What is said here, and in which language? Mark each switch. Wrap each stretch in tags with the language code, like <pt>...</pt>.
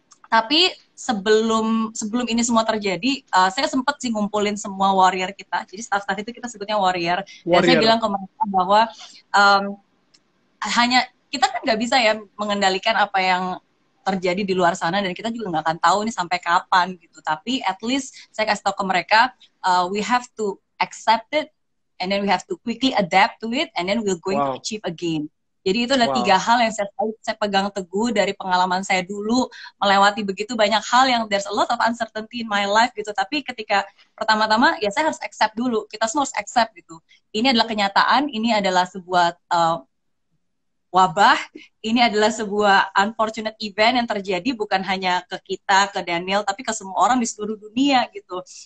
<id>Tapi sebelum ini semua terjadi, saya sempat sih ngumpulin semua warrior kita. Jadi staff-staff itu kita sebutnya warrior. Dan saya bilang ke mereka bahwa hanya kita kan nggak bisa ya mengendalikan apa yang terjadi di luar sana, dan kita juga nggak akan tahu nih sampai kapan gitu. Tapi</id> <en>at least</en> <id>saya kasih tahu ke mereka,</id> <en>we have to accept it, and then we have to quickly adapt to it, and then we're going to achieve again.</en> <id>Jadi itu adalah 3 hal yang saya pegang teguh dari pengalaman saya dulu, melewati begitu banyak hal yang</id> <en>there's a lot of uncertainty in my life</en> <id>gitu. Tapi ketika pertama-tama ya saya harus accept dulu, kita semua harus accept gitu. Ini adalah kenyataan, ini adalah sebuah wabah, ini adalah sebuah unfortunate event yang terjadi bukan hanya ke kita, ke Daniel, tapi ke semua orang di seluruh dunia gitu.</id>